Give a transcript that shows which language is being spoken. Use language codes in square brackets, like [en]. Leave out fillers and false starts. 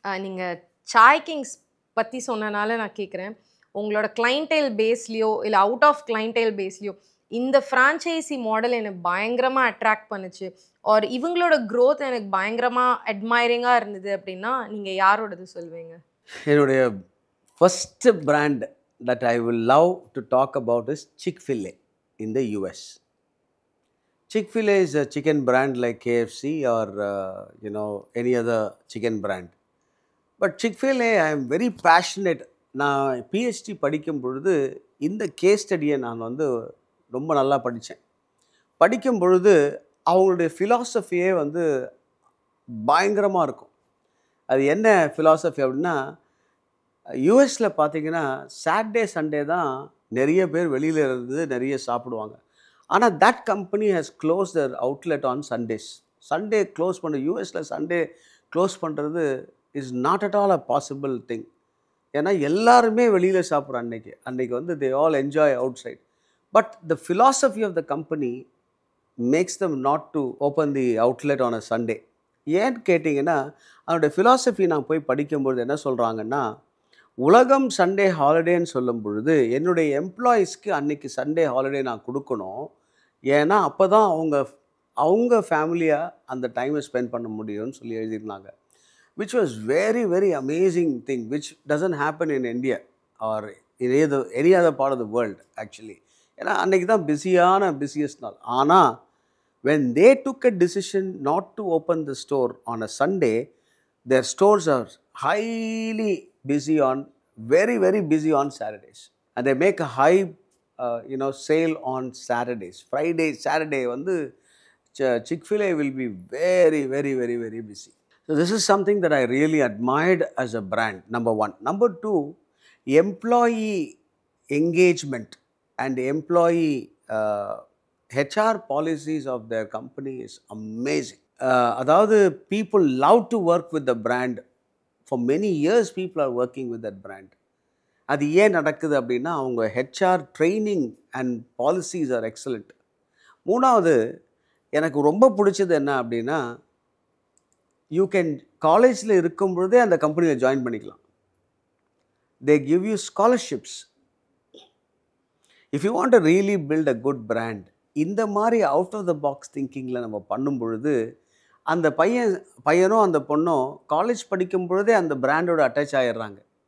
[ta] நீங்கள் சாய் கிங்ஸ் பற்றி சொன்னனால நான் கேட்குறேன், உங்களோட கிளைண்டேல் பேஸ்லேயோ இல்லை அவுட் ஆஃப் கிளைண்டேல் பேஸ்லேயோ இந்த ஃப்ரான்ச்சைசி மாடல் எனக்கு பயங்கரமாக அட்ராக்ட் பண்ணுச்சு, ஆர் இவங்களோட க்ரோத் எனக்கு பயங்கரமாக அட்மைரிங்காக இருந்தது அப்படின்னா நீங்கள் யாரோடது சொல்வீங்க? என்னுடைய [en] First brand that I will love to talk about is Chick-fil-A in the US. Chick-fil-A is a chicken brand like KFC or any other chicken brand. But Chick-fil-A, I am very passionate. [ta] நான் PhD படிக்கும் பொழுது இந்த case ஸ்டடியை நான் வந்து ரொம்ப நல்லா படித்தேன். படிக்கும் பொழுது அவங்களுடைய ஃபிலாசபியே வந்து பயங்கரமாக இருக்கும். அது என்ன ஃபிலாசபி அப்படின்னா, யூஎஸில் பார்த்தீங்கன்னா சாட்டர்டே சண்டே தான் நிறைய பேர் வெளியில் இருந்து நிறைய சாப்பிடுவாங்க. [en] ஆனால் that company has close their outlet on Sundays. Sunday close பண்ண யூஎஸில் Sunday close பண்ணுறது is not at all a possible thing. [ta] ஏன்னா எல்லாருமே வெளியில் சாப்பிட்ற அன்னைக்கு வந்து [en] They all enjoy outside. But the philosophy of the company makes them not to open the outlet on a Sunday. [ta] ஏன்னு கேட்டிங்கன்னா, அதனுடைய ஃபிலாசபி நான் போய் படிக்கும்பொழுது என்ன சொல்கிறாங்கன்னா, உலகம் சண்டே ஹாலிடேன்னு சொல்லும் பொழுது என்னுடைய எம்ப்ளாயீஸ்க்கு அன்றைக்கி சண்டே ஹாலிடே நான் கொடுக்கணும். ஏன்னா அப்போ தான் அவங்க ஃபேமிலியாக அந்த டைமை ஸ்பெண்ட் பண்ண முடியும்னு சொல்லி எழுதியிருந்தாங்க. [en] which was very, very amazing thing, which doesn't happen in India or in any other part of the world actually. [ta] ஏன்னா அன்றைக்கி தான் busiest நாள். ஆனால் [en] when they took a decision not to open the store on a Sunday, their stores are highly busy on, very, very busy on Saturdays. And they make a high, sale on Saturdays. Friday, Saturday, வந்து Chick-fil-A will be very, very, very, very busy. So this is something that I really admired as a brand, number one. Number two, employee engagement and employee HR policies of their company is amazing. [ta] அதாவது [en] people love to work with the brand. For many years people are working with that brand. [ta] அது ஏன் நடக்குது அப்படின்னா, அவங்க [en] HR training and policies are excellent. [ta] மூணாவது, எனக்கு ரொம்ப பிடிச்சது என்ன அப்படின்னா, [en] you can [ta] காலேஜில் இருக்கும் பொழுதே அந்த கம்பெனியில் ஜாயின் பண்ணிக்கலாம். [en] They give you scholarships. If you want to really build a good brand, [ta] இந்த மாதிரி அவுட் ஆஃப் த பாக்ஸ் திங்கிங்கில் நம்ம பண்ணும் பொழுது அந்த பையனோ அந்த பொண்ணோ காலேஜ் படிக்கும் பொழுதே அந்த பிராண்டோட அட்டாச் ஆகிடுறாங்க.